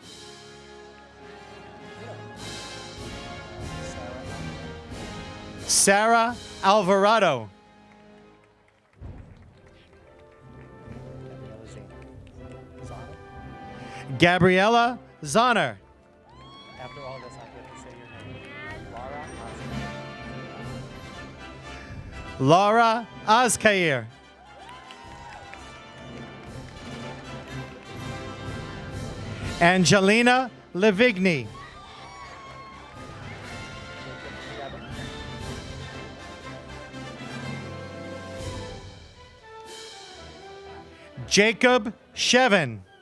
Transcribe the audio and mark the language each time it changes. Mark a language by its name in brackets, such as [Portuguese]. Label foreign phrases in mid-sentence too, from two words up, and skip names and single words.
[English] Sarah Alvarado. Gabriella Zahner. After all this, I get to say your name. Laura Azkair. Angelina Levigny. Jacob Shevin.